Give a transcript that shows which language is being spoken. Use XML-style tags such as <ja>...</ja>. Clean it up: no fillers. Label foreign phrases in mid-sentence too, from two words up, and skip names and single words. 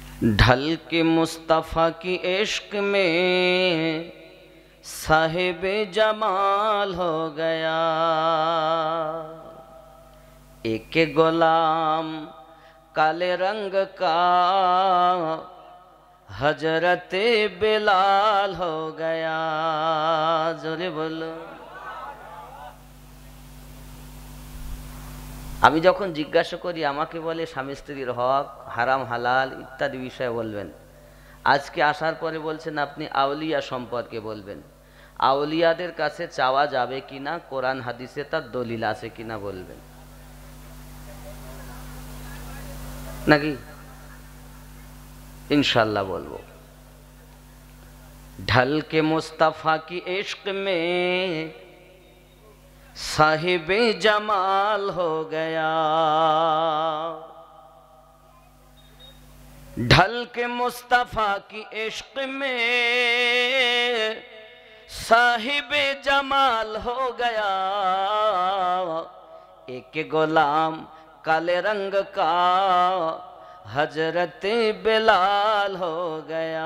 <ur>ڈھل کے مصطفیٰ کی عشق میں صاحب جمال ہو گیا، ایک غلام کالے رنگ کا حضرت بلال ہو گیا۔</ur> <bn>জোরে বলো। আমি যখন জিজ্ঞাসা করি আমাকে বলে স্বামী স্ত্রীর হক, হারাম হালাল ইত্যাদি বিষয়ে বলবেন। আজকে আসার পরে বলছেন আপনি আউলিয়া সম্পর্কে বলবেন। আউলিয়াদের কাছে চাওয়া যাবে কিনা, কোরআন হাদিসে তার দলিল আছে কিনা বলবেন নাকি? ইনশাআল্লাহ বলবো।</bn> <ur>ڈھل کے مصطفیٰ کی عشق میں صاحب جمال ہو گیا, ڈھل کے مصطفیٰ کی عشق میں صاحب جمال ہو گیا، ایک غلام کالے رنگ کا حضرت بلال ہو گیا.</ur>